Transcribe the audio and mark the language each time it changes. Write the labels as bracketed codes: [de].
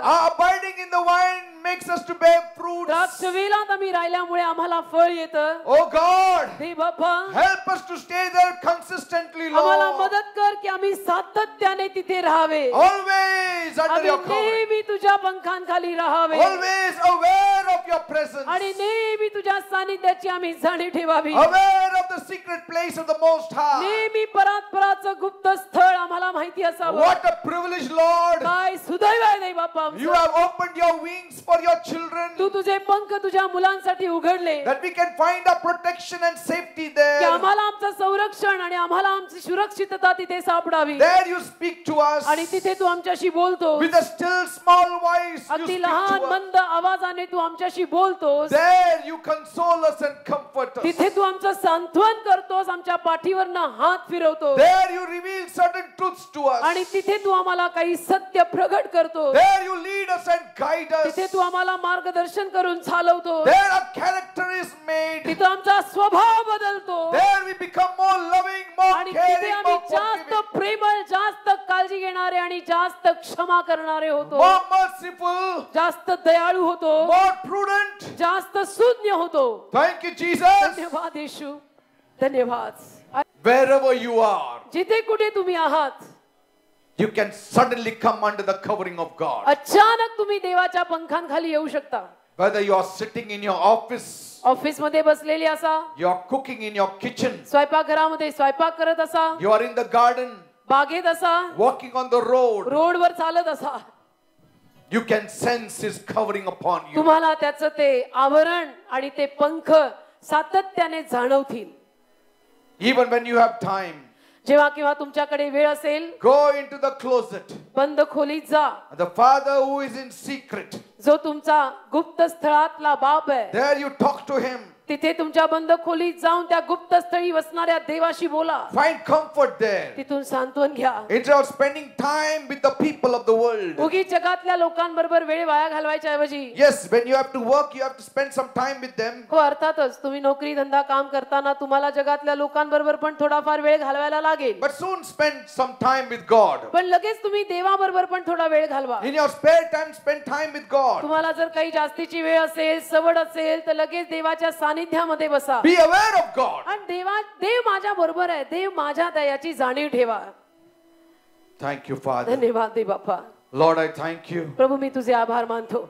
[en] Our abiding in the vine makes us to bear fruits. [mr] द्राक्ष वेलात आम्ही राहिल्यामुळे आम्हाला फळ येतं. [en] Oh God, [mr] हे बाप्पा, [en] help us to stay there consistently, [mr] आम्हाला [en] Lord. [mr] मदत कर की आम्ही सातत्याने तिथे राहावे. [en] Always under [mr] आम्ही [en] your covering. [mr] नेहमी तुझ्या पंखांखाली राहावे. [en] Always aware of your presence. [mr] आणि नेहमी तुझ्या सानिध्याची आम्ही जाणीव ठेवावी. [en] Aware of the secret place of the Most High. [mr] नेहमी परात्पराचं गुप्त स्थळ आम्हाला माहिती असावं. [en] What a privilege, Lord. [mr] काय सुदैव आहे रे बाप्पा आमचं. [en] You have opened your wings for your children, [mr] तू तुझे पंख तुझ्या मुलांसाठी उघडले [en] that we can find our protection and safety [mr] की [en] there. [mr] आम्हाला आमचं संरक्षण आणि आम्हाला आमची सुरक्षितता तिथे सापडावी. [en] There you speak to us [mr] आणि तिथे तू आमच्याशी बोलतो. [en] with a still small voice. You [mr] अगदी [en] speak [mr] लहान [en] to us. [mr] मंद आवाजाने तू आमच्याशी बोलतोस. [en] There you console us and comfort us. [mr] तिथे तू आमचं सांत्वन करतोस, आमच्या पाठीवरनं हात फिरवतोस. [en] There you reveal certain truths to us. [mr] आणि तिथे तू आम्हाला काही सत्य प्रगट करतोस. [en] There you lead us and guide us. [mr] तिथे तू आम्हाला मार्गदर्शन करून चालवतोस. [en] There our character is made. [mr] तिथं आमचा स्वभाव बदलतो. [en] There we become more loving, more [mr] आणि तिथे [en] caring, [mr] आम्ही [en] more [mr] जास्त [en] forgiving, [mr] प्रेमळ, जास्त काळजी घेणारे आणि जास्त क्षमा करणारे होतो. [en] more merciful, [mr] जास्त दयाळू होतो. [en] more prudent. [mr] जास्त सुज्ञ होतो. [en] Thank you, Jesus. [mr] धन्यवाद येशू, धन्यवाद. [en] Wherever you are, [mr] जिथे कुठे तुम्ही आहात, [en] you can suddenly come under the covering of God. [mr] अचानक तुम्ही देवाच्या पंखांखाली येऊ शकता. [en] Whether you are sitting in your office, [mr] office मध्ये बसलेली असा, [en] you are cooking in your kitchen, [mr] स्वयंपाकघरामध्ये स्वयंपाक करत असा, [en] you are in the garden, [mr] बागेत असा, [en] walking on the road, [mr] रोडवर चालत असा, [en] you can sense His covering upon you. [mr] तुम्हाला त्याचं ते आवरण आणि ते पंख सातत्याने जाणवतील. [en] Even when you have time, [mr] जेव्हा केव्हा तुमच्याकडे वेळ असेल, [en] go into the closet. [mr] बंद खोलीत जा. [en] The Father who is in secret, [mr] जो तुमचा गुप्त स्थळातला बाप आहे, [en] there you talk to Him. [mr] तिथे तुमच्या बंद खोलीत जाऊन त्या गुप्त स्थळी वसणाऱ्या देवाशी बोला. [en] Find comfort there. [mr] तिथून सांत्वन घ्या. [en] Instead of spending time with the people of the world. [mr] उगीच जगातल्या लोकांबरोबर वेळ वाया घालवायच्या ऐवजी, [en] Yes, when you have to work, you have to spend some time with them. [mr] हो अर्थातच तुम्ही नोकरी धंदा काम करताना तुम्हाला जगातल्या लोकांबरोबर पण थोडाफार वेळ घालवायला लागेल. [en] But soon spend some time with God. [mr] पण लगेच तुम्ही देवाबरोबर पण थोडा वेळ घालवा. [en] In your spare time, spend time with God. [mr] तुम्हाला जर काही जास्तीची वेळ असेल, सवड असेल, तर लगेच देवाच्या सानिध्यामध्ये बसा. [en] Be aware of God. [mr] आणि देव माझ्या बरोबर आहे, देव माझ्यात आहे याची जाणीव ठेवा. [en] Thank you, Father. [mr] धन्यवाद दे बाप्पा. [en] Lord, I thank you. [mr] प्रभू मी तुझे आभार मानतो.